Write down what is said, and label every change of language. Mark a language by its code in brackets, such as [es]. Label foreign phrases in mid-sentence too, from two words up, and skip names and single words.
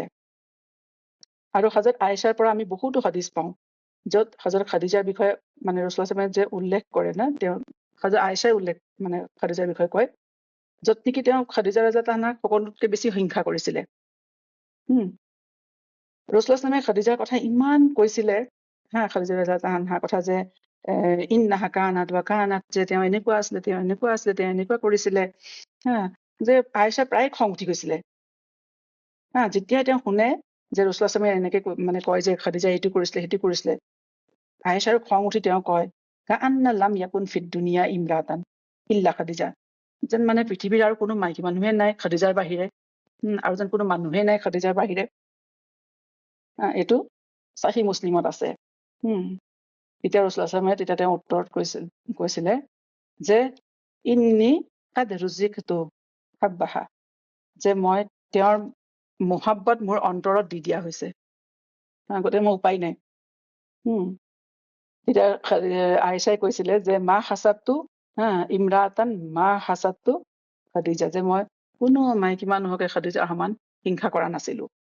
[as] আৰু হযৰত আয়েশাৰ পৰা আমি বহুতো হাদিছ পাওঁ, য'ত হযৰত খাদিজাৰ বিষয়ে মানে [ar] رسول الله صلى الله عليه وسلم [as] যে উল্লেখ কৰে না, তেওঁ হযৰত আয়েশাই উল্লেখ মানে খাদিজাৰ বিষয়ে কয়, য'ত নেকি তেওঁ খাদিজা [ar] رضي الله عنها [as] সকলোতকৈ বেছি হিংসা কৰিছিলে। [ar] رسول الله صلى الله عليه وسلم [as] খাদিজাৰ কথা ইমান কৈছিলে, খাদিজা [ar] رضي الله عنها [as] কথা, যে [ar] إنها كانت و كانت, [as] যে তেওঁ এনেকুৱা আছিলে, তেওঁ এনেকুৱা আছিলে, তেওঁ এনেকুৱা কৰিছিলে, যে আয়েশাৰ প্ৰায় খং উঠি গৈছিলে। যেতিয়াই তেওঁ শুনে যে [ar] رسول الله صلى الله عليه وسلم [as] এনেকে মানে কয় যে খাদিজা এইটো কৰিছিলে সেইটো কৰিছিলে, আয়েশাৰ খং উঠি তেওঁ কয়, [ar] كأن لم يكن في الدنيا امرأة إلا خديجة, [as] যেন মানে পৃথিৱীৰ আৰু কোনো মাইকী মানুহে নাই খাদিজাৰ বাহিৰে, আৰু যেন কোনো মানুহে নাই খাদিজাৰ বাহিৰে। এইটো সহিহ মুছলিমত আছে। তেতিয়া [ar] رسول الله صلى الله عليه وسلم [as] তেতিয়া তেওঁ উত্তৰত কৈছিলে যে [ar] إني قد رزقت حبها, [as] যে মই তেওঁৰ মোহাব্বত মোৰ অন্তৰত দি দিয়া হৈছে, গতিকে মোৰ উপায় নাই। তেতিয়া আয়েশাই কৈছিলে যে [ar] ما حسدت امرأة ما حسدت خديجة, [as] যে মই কোনো মাইকী মানুহকে খাদিজাৰ সমান হিংসা কৰা নাছিলো।